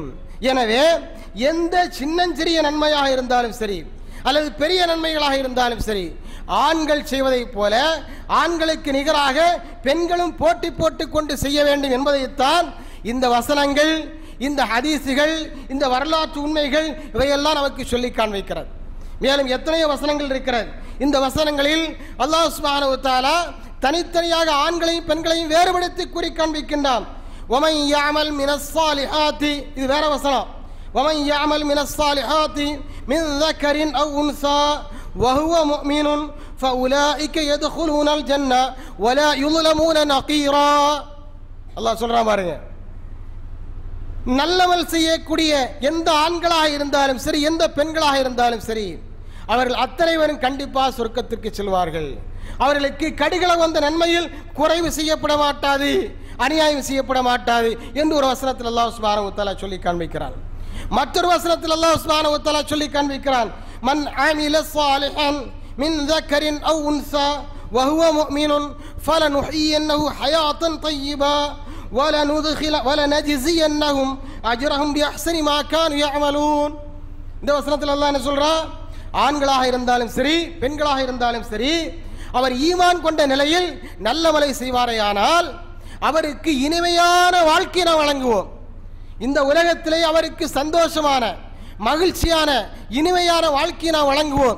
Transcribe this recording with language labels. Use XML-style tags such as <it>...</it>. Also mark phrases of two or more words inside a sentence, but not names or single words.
<ta>எனவே எந்த சின்னஞ்சிறிய நன்மையாக இருந்தாலும் சரி அல்லது பெரிய நன்மைகளாக இருந்தாலும் சரி, ஆண்கள் செய்வதைப் போல ஆண்களுக்கு நிகராக பெண்களும் போட்டி போட்டுக் கொண்டு செய்ய வேண்டும் என்பதைத்தான் இந்த வசனங்கள், இந்த ஹதீசுகள், இந்த வரலாற்று உண்மைகள் இவையெல்லாம் நமக்கு சொல்லி காண்பிக்கிறது. மேலும் எத்தனையோ வசனங்கள் இருக்கிறது. இந்த வசனங்களில் அல்லாஹ்</ta> <ar>سبحانه وتعالى</ar> <ta>தனித்தனியாக ஆண்களையும் பெண்களையும் வேறுபடுத்தி கூறி காண்பிக்கின்றான்.</ta> <ar>وَمَنْ يَعْمَلْ مِنَ الصَّالِحَاتِ,</ar> <ta>இது வேற வசனம்.</ta> <ar>وَمَنْ يَعْمَلْ مِنَ الصَّالِحَاتِ مِنْ ذَكَرٍ أَوْ أُنْثَى وَهُوَ مُؤْمِنٌ فَأُولَئِكَ يَدْخُلُونَ الْجَنَّةَ وَلَا يُظْلَمُونَ نَقِيرًا.</ar> <ta>அல்லாஹ் சொல்றான் பாருங்க, நல்லமல் செய்யக்கூடிய எந்த ஆண்களாக இருந்தாலும் சரி எந்த பெண்களாக இருந்தாலும் சரி அவர்கள் அத்தனை பேரும் கண்டிப்பாக சொர்க்கத்திற்கு செல்வார்கள். அவர்களுக்கு கடிகள வந்த நன்மையில் குறைவு செய்யப்பட மாட்டாது, அநியாயம் செய்யப்பட மாட்டாது என்று ஒரு வசனத்தில் அல்லாஹ்</ta> <ar>سبحانه وتعالى</ar> <ta>சொல்லி காண்பிக்கிறான். மற்றொரு வசனத்தில்</ta> <ar>الله سبحانه وتعالى</ar> <ta>சொல்லி காண்பிக்கிறான்,</ta> <ar>من عمل صالحا من ذكرٍ أو أنثى وهو مؤمن فلنحيينه حياة طيبة وَلَنَجْزِيَنَّهُمْ أَجْرَهُمْ بِأَحْسَنِ مَا كَانُوا يَعْمَلُونَ.</ar> <ta>இந்த வசனத்தில் அல்லாஹ் என்ன சொல்றான்? ஆண்களாக இருந்தாலும் சரி பெண்களாக இருந்தாலும் சரி அவர் ஈமான் கொண்ட நிலையில் நல்லமலை செய்வாரேயானால் அவருக்கு இனிமையான வாழ்க்கையை நாம் வழங்குவோம். இந்த உலகத்திலே அவருக்கு சந்தோஷமான மகிழ்ச்சியான இனிமையான வாழ்க்கையை நாம் வழங்குவோம்.</ta>